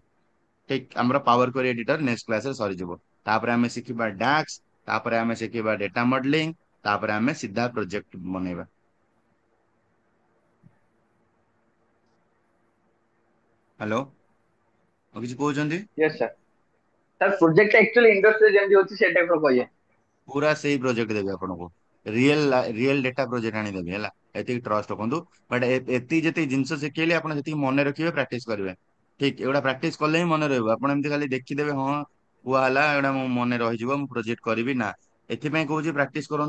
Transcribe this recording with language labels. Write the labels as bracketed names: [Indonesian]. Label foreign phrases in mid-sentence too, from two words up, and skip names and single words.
[Odia] ଠିକ ଆମର ପାୱାର କ୍ୱେରି ଏଡିଟର [English] next classରେ [Odia] ସରିଯିବ। ତାପରେ ଆମେ ଶିଖିବା ଡାକ୍ସ, ତାପରେ ଆମେ ଶିଖିବା [English] data modeling, [Odia] ତାପରେ ଆମେ ସିଧା ପ୍ରୋଜେକ୍ଟ ବନେଇବା। ହ୍ୟାଲୋ, ଆଉ କିଛି କହୁଛନ୍ତି? [English] yes sir. sir project actually industry [Odia] ଯେମିତି ହଉଚି ସେ ଟାଇପ ର [English] कहिए। [Odia] ପୁରା ସେଇ ପ୍ରୋଜେକ୍ଟ ଦେବି ଆପଣଙ୍କୁ। [English] real data [Odia] ପ୍ରୋଜେକ୍ଟ ଆଣିଦେବି ହେଲା। ଏତିକି ଟ୍ରଷ୍ଟ ରଖନ୍ତୁ। ବଟ୍ ଏତିକି ଯେତିକି ଜିନିଷ ଶିଖେଇଲି ଆପଣ ଯେତିକି ମନେ ରଖିବେ ପ୍ରାକ୍ଟିସ କରିବେ। ଠିକ ଏଗୁଡ଼ା ପ୍ରାକ୍ଟିସ କଲେ ହିଁ ମନେ ରହିବ। ଆପଣ ଏମିତି ଖାଲି ଦେଖିଦେବେ ହଁ କୁହା ହେଲା ଏଗୁଡ଼ା ମୋ ମନେ ରହିଯିବ ମୁଁ ପ୍ରୋଜେକ୍ଟ କରିବି ନା। ଏଥିପାଇଁ କହୁଛି ପ୍ରାକ୍ଟିସ କରନ୍ତୁ।